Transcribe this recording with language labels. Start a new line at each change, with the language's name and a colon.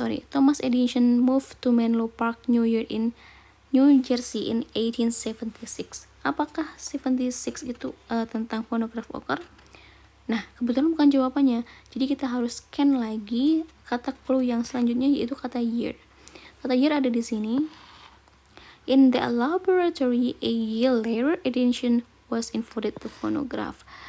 English: Thomas Edison moved to Menlo Park, New Jersey in 1876.
Indonesian: Apakah 76 itu tentang
English: phonograph occur?
Indonesian: Nah, kebetulan bukan jawabannya. Jadi kita harus scan lagi kata clue yang selanjutnya, yaitu kata year. Kata year ada di sini.
English: In the laboratory, a year later, Edison was invented the phonograph.